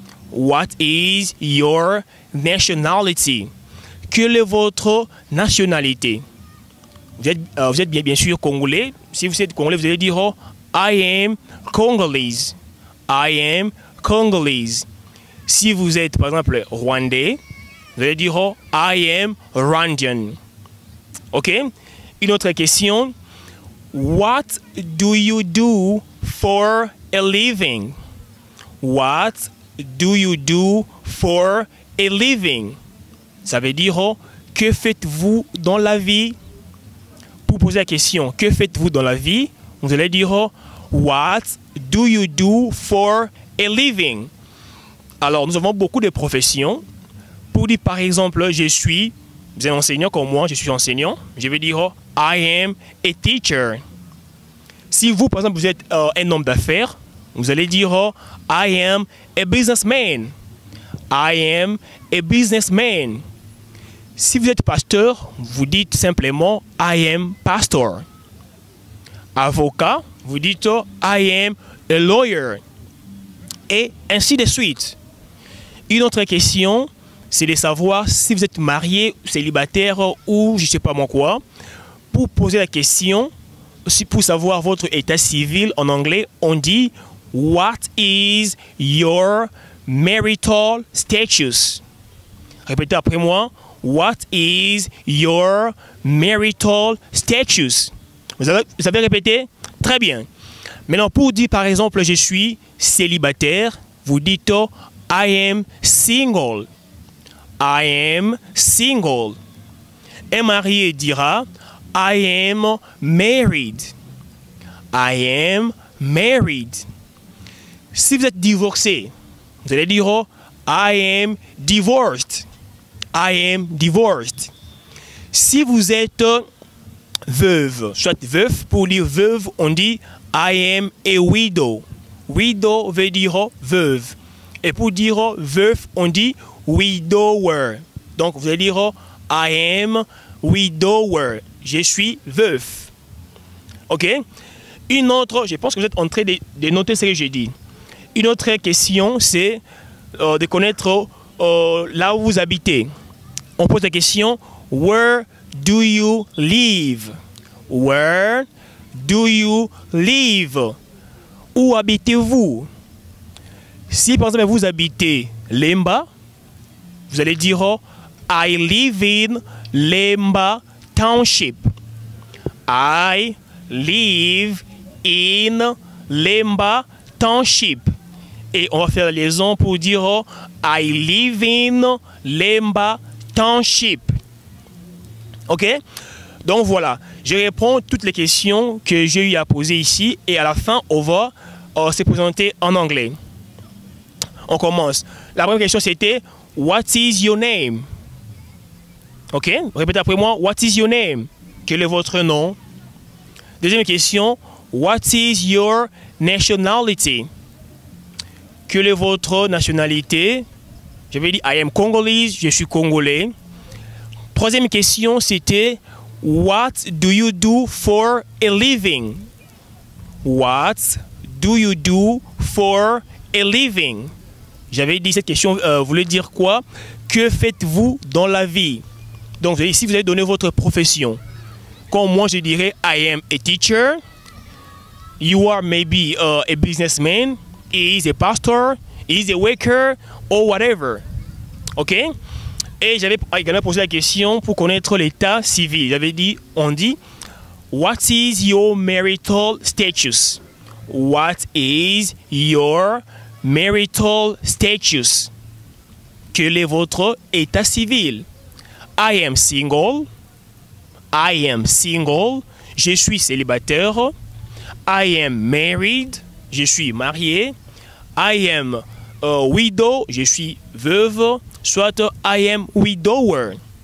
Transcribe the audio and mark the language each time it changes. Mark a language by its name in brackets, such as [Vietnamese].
[English] What is your nationality? [French] Quelle est votre nationalité? Vous êtes bien sûr congolais. Si vous êtes congolais, vous allez dire oh, [English] I am Congolese. I am Congolese. [French] Si vous êtes par exemple rwandais, vous allez dire oh, [English] I am Rwandan. [French] Ok? Une autre question. [English] What do you do for a living? What do you do for a living? [French] Ça veut dire oh, que faites-vous dans la vie? Pour poser la question, que faites-vous dans la vie? Vous allez dire oh, [English] what do you do for a living? [French] Alors, nous avons beaucoup de professions. Pour dire par exemple, vous êtes enseignant comme moi, je suis enseignant. Je vais dire oh, [English] I am a teacher. [French] Si vous, par exemple, vous êtes un homme d'affaires, vous allez dire oh, [English] I am a businessman. I am a businessman. [French] Si vous êtes pasteur, vous dites simplement [English] I am pastor. [French] Avocat, vous dites oh, [English] I am a lawyer. [French] Et ainsi de suite. Une autre question, c'est de savoir si vous êtes marié, célibataire ou je ne sais pas moi quoi. Pour poser la question, pour savoir votre état civil en anglais, on dit [English] what is your marital status? [French] Répétez après moi. [English] What is your marital status? [French] Vous avez répété? Très bien. Maintenant, pour dire par exemple je suis célibataire, vous dites [English] I am single. I am single. [French] Un marié dira [English] I am married. I am married. [French] Si vous êtes divorcé, vous allez dire [English] I am divorced. I am divorced. [French] Si vous êtes veuve, soit veuf, pour dire veuve, on dit [English] I am a widow. [French] Widow veut dire veuve. Et pour dire veuf, on dit widower. Donc vous allez dire [English] I am widower. [French] Je suis veuf. Ok? Une autre, je pense que vous êtes en train de noter ce que j'ai dit. Une autre question, c'est de connaître là où vous habitez. On pose la question, [English] where do you live? Where do you live? [French] Où habitez-vous? Si par exemple vous habitez Lemba, vous allez dire [English] I live in Lemba Township. I live in Lemba Township. [French] Et on va faire la liaison pour dire [English] I live in Lemba Township. [French] Ok? Donc voilà, je réponds toutes les questions que j'ai eu à poser ici et à la fin, on va se présenter en anglais. On commence. La première question c'était what is your name? Ok? Répétez après moi. [English] What is your name? [French] Quel est votre nom? Deuxième question. [English] What is your nationality? [French] Quelle est votre nationalité? Je vais dire [English] I am Congolese. [French] Je suis congolais. Troisième question c'était [English] what do you do for a living? What do you do for a living? [French] J'avais dit cette question voulait dire quoi? Que faites-vous dans la vie? Donc ici vous allez donner votre profession. Comme moi je dirais [English] I am a teacher. You are maybe a businessman. He is a pastor. He is a worker or whatever. Ok? [French] Et j'avais également posé la question pour connaître l'état civil. J'avais dit, on dit [English] What is your marital status? What is your marital status? [French] Quel est votre état civil? [English] I am single. I am single. [French] Je suis célibataire. [English] I am married. [French] Je suis marié. [English] I am a widow. [French] Je suis veuve. Soit [English] I am widower.